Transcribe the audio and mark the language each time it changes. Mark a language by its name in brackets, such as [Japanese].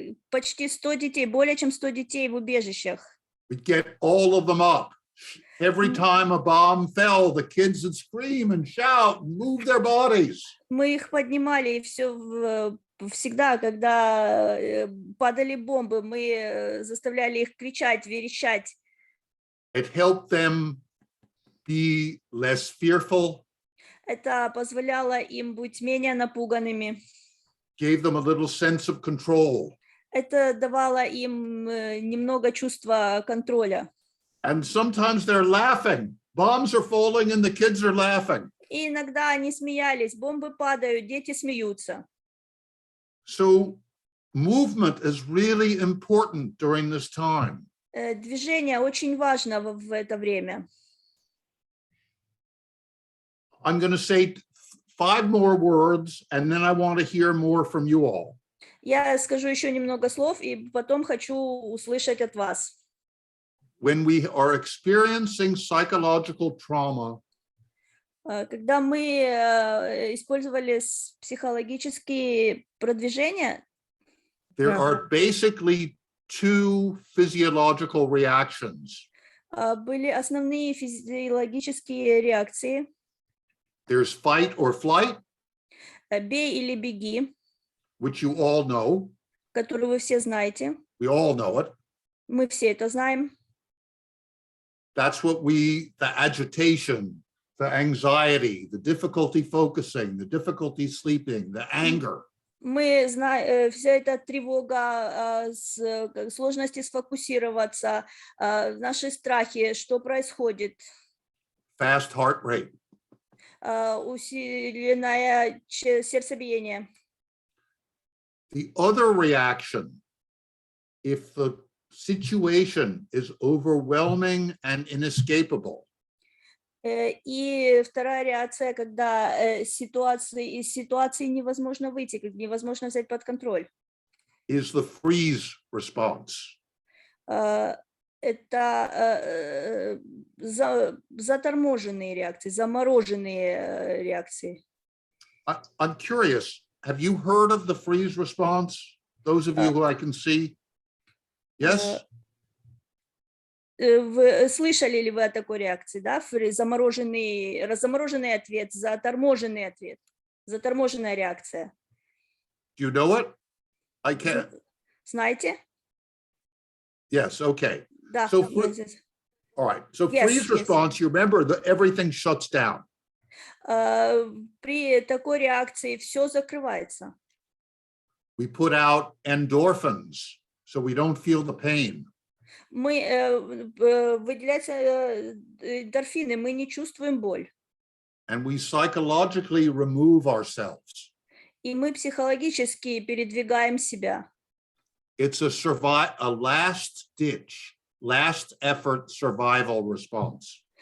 [Russian] Почти 100 детей, более чем 100 детей в убежищах. [English] We'd get all of them up. Every time a bomb fell, the kids would scream and shout and move their bodies. [Russian] Мы их поднимали, и все всегда, когда падали бомбы, мы заставляли их кричать, верещать. [English] It helped them be less fearful, [Russian] Это позволяло им быть менее напуганными. [English] gave them a little sense of control. [Russian] Это давало им немного чувства контроля. [English] And sometimes they're laughing. Bombs are falling and the kids are laughing. [Russian] И иногда они смеялись, бомбы падают, дети смеются. [English] So movement is really important during this time. [Russian] Движение очень важно в это время. [English] I'm going to say 5 more words, and then I want to hear more from you all. [Russian] Я скажу еще немного слов, и потом хочу услышать от вас. [English] When we are experiencing psychological trauma, [Russian] Когда мы использовали психологические продвижения, [English] there are basically 2 physiological reactions. [Russian] были основные физиологические реакции. [English] There's fight or flight, [Russian] Бей или беги, [English] which you all know. [Russian] которую вы все знаете. [English] We all know it. [Russian] Мы все это знаем. [English] That's what the agitation, the anxiety, the difficulty focusing, the difficulty sleeping, the anger. [Russian] Мы знаем, вся эта тревога, сложности сфокусироваться, наши страхи, что происходит, [English] Fast heart rate. [Russian] усиленное сердцебиение. [English] The other reaction, if the situation is overwhelming and inescapable, [Russian] И вторая реакция, когда из ситуации невозможно выйти, невозможно взять под контроль. [English] is the freeze response. [Russian] Это заторможенные реакции, замороженные реакции. [English] I'm curious, have you heard of the freeze response? Those of you who I can see? Yes? [Russian] Вы слышали ли вы о такой реакции, да? Замороженный ответ, заторможенный ответ, заторможенная реакция. [English] Do you know it? I can't. [Russian] Знаете? [English] Yes, okay. [Russian] Да. [English] So all right. So Yes, freeze yes. response, you remember that everything shuts down. [Russian] При такой реакции все закрывается. [English] We put out endorphins, so we don't feel the pain. [Russian] Выделяются эндорфины, мы не чувствуем боль. [English] And we psychologically remove ourselves. [Russian] И мы психологически передвигаем себя. [English] It's a last-ditch, last-effort survival response.